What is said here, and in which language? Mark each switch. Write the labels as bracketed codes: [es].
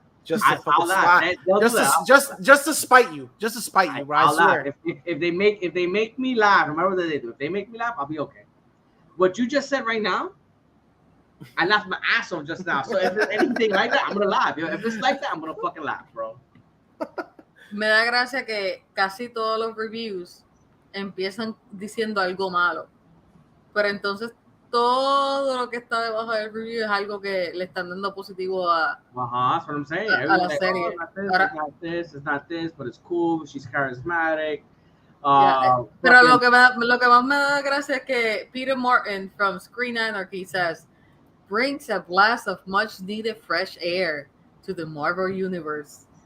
[en] Just to spite you. Just to spite you, bro. I swear. If they make me laugh, no matter what they do, if they make me laugh, I'll be okay. What you just said right now, I laughed my ass off just now. So if it's anything like that, I'm gonna laugh. If it's like that, I'm gonna fucking laugh, bro. [es] Me da gracia que casi todos los reviews empiezan diciendo algo malo, pero entonces todo lo que está debajo del review es algo que le están dando positivo a, [en] that's what I'm saying. [es] a la serie. [en] It's not this, but it's cool. She's charismatic. [es] Pero lo que más me da gracia es que [en] Peter Martin from Screen Anarchy says, brings a blast of much needed fresh air to the Marvel universe.